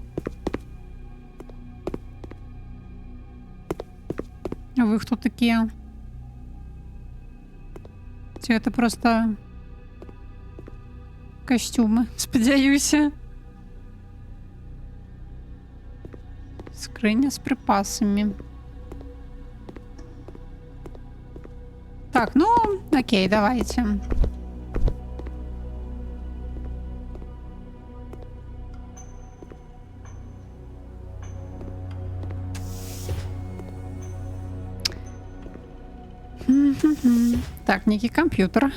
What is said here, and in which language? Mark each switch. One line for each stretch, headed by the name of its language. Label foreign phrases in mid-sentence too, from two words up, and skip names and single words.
Belarusian: А вы хто такія? Ці гэта просто костюмы, спадзяюся. Скрыня з припасами.
Russian: Так, ну, окей, давайте. Так, некий компьютер.